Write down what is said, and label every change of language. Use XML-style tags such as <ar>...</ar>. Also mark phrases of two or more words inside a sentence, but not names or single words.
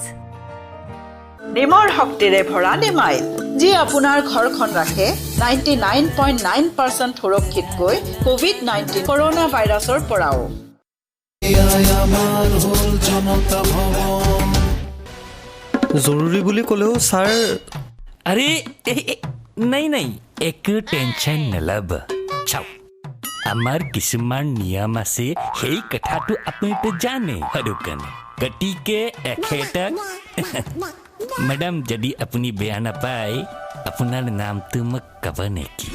<as>নিমৰ শক্তিৰে ভৰা নিমাইল যি আপোনাৰ ঘৰখন ৰাখে 99.9% সুৰক্ষিতকৈ কোভিড-19 কৰোনা ভাইৰাছৰ পৰাও। জৰুৰী বুলি ক'লেও ছাৰ</as> <hi>अरे नहीं नहीं</hi> <as>একো টেনশ্যন নল'ব চাওক আমাৰ কিছুমান নিয়ম আছে সেই কথাটো আপুনিতো জানে আৰু কাৰণে গতিকে এখেতক মেডাম যদি আপুনি বেয়া নাপায় আপোনাৰ নামটো মোক ক'ব নেকি</as>